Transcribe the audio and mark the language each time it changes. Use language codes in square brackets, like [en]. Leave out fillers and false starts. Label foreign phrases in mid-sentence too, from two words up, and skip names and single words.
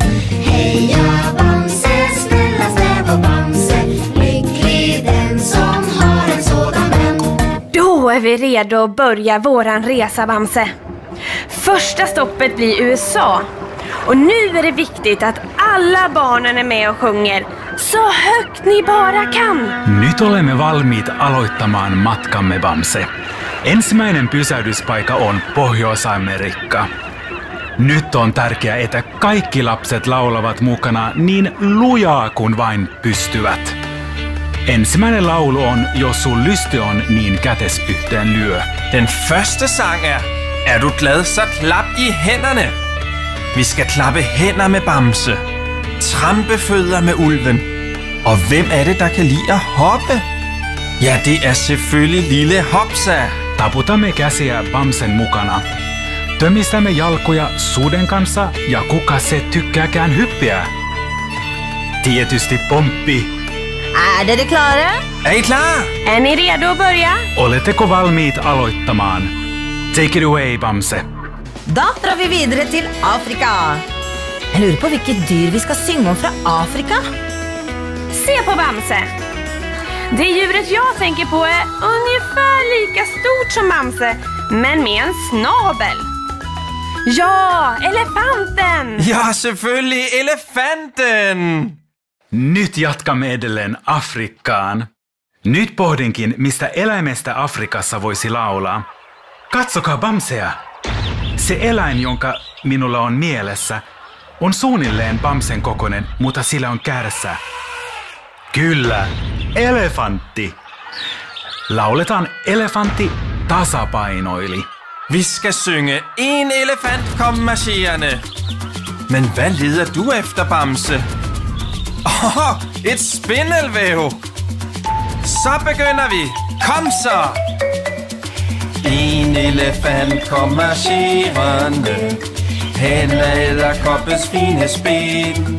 [sv] Heja Bamse, snällaste var Bamse, lycklig den som har en sådan vän. Då är vi redo att börja våran resa, Bamse. Första stoppet blir USA. Och nu är det viktigt att alla barnen är med och sjunger så högt ni bara kan. [fi] Nyt olemme valmiit aloittamaan matkamme, Bamse. Ensimmäinen pysähdyspaikka on Pohjois-Amerikka. Nyt on tärkeää, että kaikki lapset laulavat mukana niin lujaa kuin vain pystyvät. Ensimmäinen laulu on Jos sun lyste on, niin kätes yhteen lyö. [da] Den første sang er du glad, så klap i hænderne. Vi skal klappe hænder med Bamse. Trampefødder med ulven. Og hvem er det, der kan lide at hoppe? Ja, det er selvfølgelig lille Hopsa. [fi] Taputamme käsiä Bamsen mukana. Tömistämme jalkoja suden kanssa, ja kuka se tykkääkään hyppiä? Tietysti Pomppi. [no] Er dere klare? [da] Er I klar? [sv] Är ni redo att börja? [fi] Oletteko valmiit aloittamaan? [en] Take it away, Bamse. [no] Da drar vi videre til Afrika. Jeg lurer på hvilket dyr vi skal synge om fra Afrika. Se på Bamse. [sv] Det djuret jag tänker på är ungefär lika stort som Bamse, men med en snabel. Ja, elefanten! [da] Ja, selvfølgelig elefanten! [fi] Nyt jatkamme edelleen Afrikkaan. Nyt pohdinkin, mistä eläimestä Afrikassa voisi laulaa. Katsokaa Bamsea! Se eläin, jonka minulla on mielessä, on suunnilleen Bamsen kokoinen, mutta sillä on kärsä. Kyllä, elefantti. Lauletaan elefantti tasapainoili. [da] Vi skal synge en elefant kom marcherende. Men hvad leder du efter, Bamse? Et spindelvæv. Så begynder vi. Kom så! En elefant kom marcherende hen ad edderkoppens fine spil.